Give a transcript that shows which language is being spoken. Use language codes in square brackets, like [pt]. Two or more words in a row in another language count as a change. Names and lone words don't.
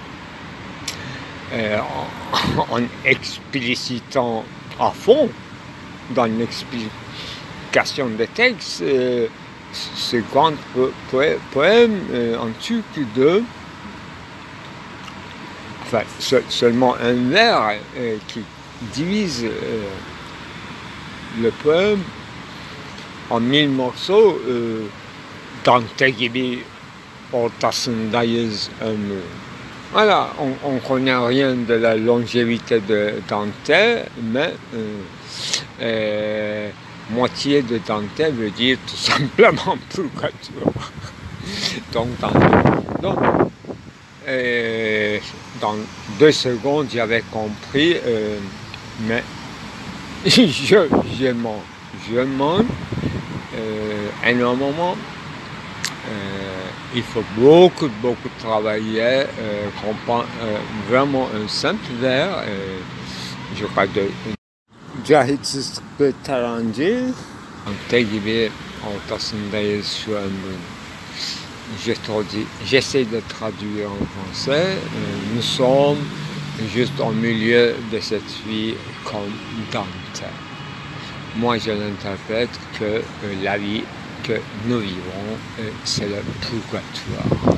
[fr] en explicitant à fond dans l'explication des textes ce grand poème en turc de seulement un vers qui divise le poème en 1000 morceaux. [tr] Dante gibi ortasındayız ömrün. [fr] Voilà, on ne connaît rien de la longévité de Dante, mais moitié de Dante veut dire tout simplement purgatoire. Donc, dans 2 secondes, j'avais compris, mais je mens énormément. Il faut beaucoup travailler, comprendre vraiment un simple vers, je crois de [tr] Cahitsizlik ve Tarancı Ante gibi ortasındayız şu an. [fr] J'essaie de traduire en français. Nous sommes juste au milieu de cette vie comme Dante. Moi, je l'interprète que la vie que nous vivons, c'est le purgatoire.